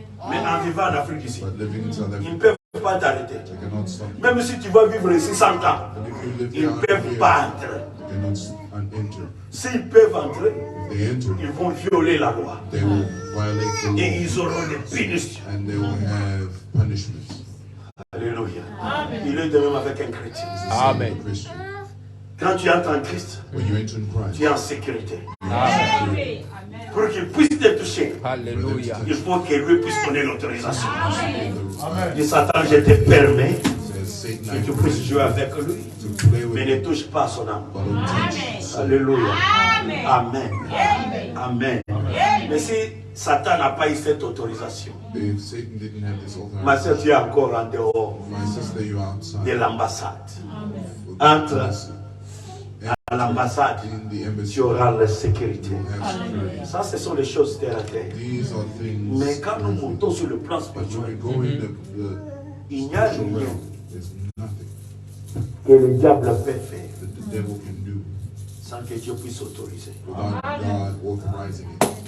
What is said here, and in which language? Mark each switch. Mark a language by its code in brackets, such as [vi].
[fr] Mais en vivant en Afrique ici, [en] but living in South [fr] ils ne [en] Africa, [fr] peuvent pas t'arrêter. [en] they cannot stop. [fr] Même si tu vas vivre ici 100 ans, [en] And if you live [fr] ils [en] here [fr] ne [en] 100 [fr] peuvent [en] years, [fr] pas entrer. [en] they cannot enter. [fr] S'ils peuvent entrer, [en] If they enter, [fr] ils vont violer la loi. [en] they will violate the [fr] Et [en] law [fr] ils auront des punitions. [en] and they will have punishments. Alléluia. [fr] Il est de même avec un chrétien. [en] It's the same Amen. with a Christian. [fr] Quand tu entres en Christ, [en] When you enter in Christ, [fr] tu es en sécurité. Amen. Pour qu'il puisse te toucher, Alléluia. il faut que lui puisse donner l'autorisation. Amen. Dit Satan, je te permets [en] Says Satan, [fr] que [en] I [fr] tu [en] permit [fr] puisses jouer avec lui, [en] to play with [fr] mais ne touche pas son âme. [en] but don't touch. [fr] Alléluia. Amen. Amen. Mais si Satan n'a pas eu cette autorisation, [en] If Satan didn't have this [fr] ma soeur, [en] authorization, [fr] tu es encore en dehors [en] my sister, you're outside. [fr] de l'ambassade. [en] With [fr] Entre [en] the embassy. [fr] à l'ambassade, [en] In the embassy, [fr] tu auras la sécurité. [en] you have security. [fr] Ça, ce sont les choses terre à terre. [en] These are things. [fr] Mais quand nous [en] earthly. [fr] montons sur le plan [en] But when we [fr] spirituel, [en] go in [fr] il [en] the [fr] n'y a [en] spiritual [fr] rien [en] realm, there's nothing [fr] que le diable peut faire [en] that the devil can do [fr] sans que Dieu puisse autoriser. [en] without God authorizing it.